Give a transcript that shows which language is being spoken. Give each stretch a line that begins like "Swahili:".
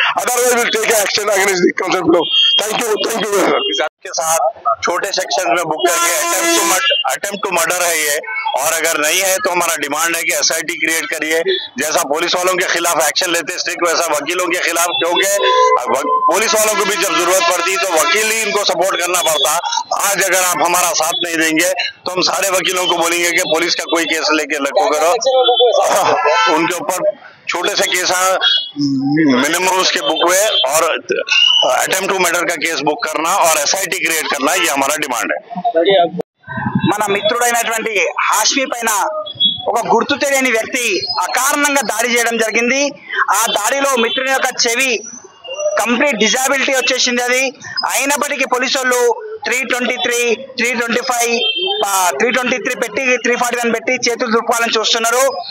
English: Otherwise, we will take action against the concerned fellow. Thank you very much.
Hindi: के साथ छोटे section में book करके अटेम्प्ट टू मर्डर है ये, और अगर नहीं है तो हमारा डिमांड है कि SIT क्रिएट करिए। जैसा पुलिस वालों के खिलाफ एक्शन लेते स्ट्रिक्ट, वैसा वकीलों के खिलाफ, क्योंकि पुलिस वालों को भी जब जरूरत पड़ती तो वकील ही इनको सपोर्ट करना पड़ता। आज अगर आप हमारा साथ नहीं देंगे तो हम सारे वकीलों को बोलेंगे कि पुलिस का कोई केस लेके लगो करो। उनके ऊपर छोटे से केस मिनिमम उसके बुक हुए और अटेम्प्ट टू मर्डर का केस बुक करना और SIT क्रिएट करना, ये हमारा डिमांड है।
Telugu: మన మిత్రుడైనటువంటి హాష్మి పైన ఒక గుర్తు తెలియని వ్యక్తి అకారణంగా దాడి చేయడం జరిగింది। ఆ దాడిలో మిత్రుని యొక్క చెవి కంప్లీట్ డిజాబిలిటీ వచ్చేసింది। అది అయినప్పటికీ పోలీసు వాళ్ళు 323, 325, 323 పెట్టి 341 పెట్టి చేతులు దులుపాలని చూస్తున్నారు.